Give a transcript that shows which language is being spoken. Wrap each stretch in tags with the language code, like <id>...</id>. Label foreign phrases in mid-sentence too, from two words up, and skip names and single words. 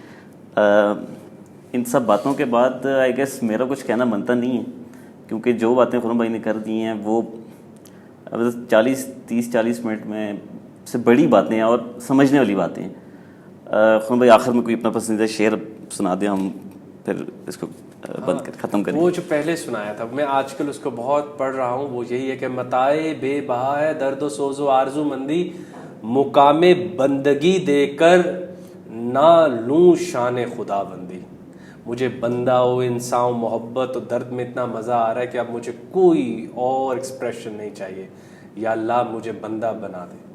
<ur>ان سب باتوں کے بعد</ur> <en>I guess</en> <ur>میرا کچھ کہنا بنتا نہیں ہے, کیونکہ جو باتیں خرم بھائی نے کر دی ہیں وہ 30-40 منٹ میں سے بڑی باتیں ہیں اور سمجھنے والی باتیں ہیں. خرم بھائی آخر میں کوئی اپنا پسندیدہ شعر سنا دیں, ہم پھر اس کو بند کر ختم کریں. وہ جو پہلے سنایا تھا, میں آج کل اس کو بہت پڑھ رہا ہوں, وہ یہی ہے کہ متائے بے بہا ہے درد و سوز و آرزو مندی, مقام بندگی دے کر نہ لوں شان خدا بندی. مجھے بندہ و انسان و محبت و درد میں اتنا مزہ آ رہا ہے کہ اب مجھے کوئی اور ایکسپریشن نہیں چاہیے. یا اللہ مجھے بندہ بنا دے.</ur>